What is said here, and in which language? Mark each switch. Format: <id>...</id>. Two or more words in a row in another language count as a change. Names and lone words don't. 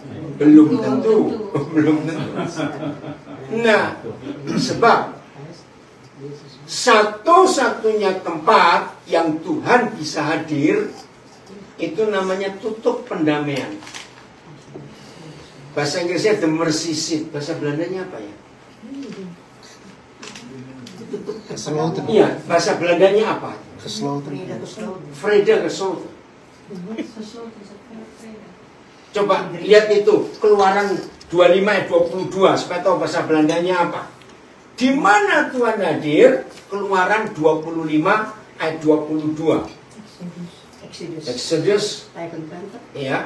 <id>Belum tentu. Belum tentu. Nah, sebab satu-satunya tempat yang Tuhan bisa hadir itu namanya tutup pendamaian. Bahasa Inggrisnya</id> <en>the mercy seat.</en> <id>Bahasa Belandanya apa ya? Iya, bahasa Belandanya apa?</id> <nl>Vrede gesloten.</nl> <id>Coba lihat itu, Keluaran 25 ayat 22, supaya tahu bahasa Belandanya apa. Di mana Tuhan hadir? Keluaran 25 ayat 22. Exodus. Ya.</id>